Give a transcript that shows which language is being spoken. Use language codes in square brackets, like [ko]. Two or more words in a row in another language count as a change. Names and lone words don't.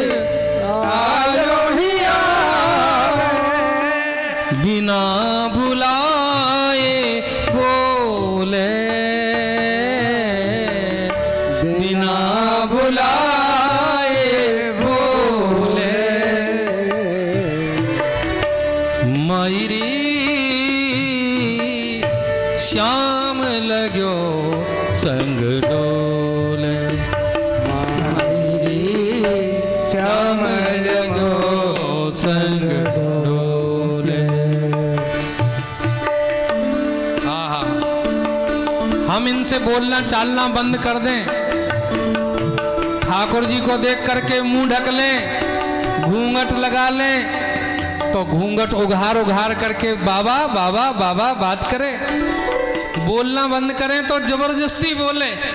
[bra] आरोही आवे, बिना बुलाए बोले, बिना बुलाए बोले, माईरी श्याम लगो संग डोले, माईरी श्याम लगो संग डोले। [hi] हम इनसे बोलना चालना बंद कर दें, ठाकुर जी को देख करके मुंह ढक लें, घूंघट लगा लें, तो घूंघट उघार उघार करके बाबा बाबा बाबा बात करें। बोलना बंद करें तो जबरदस्ती बोले।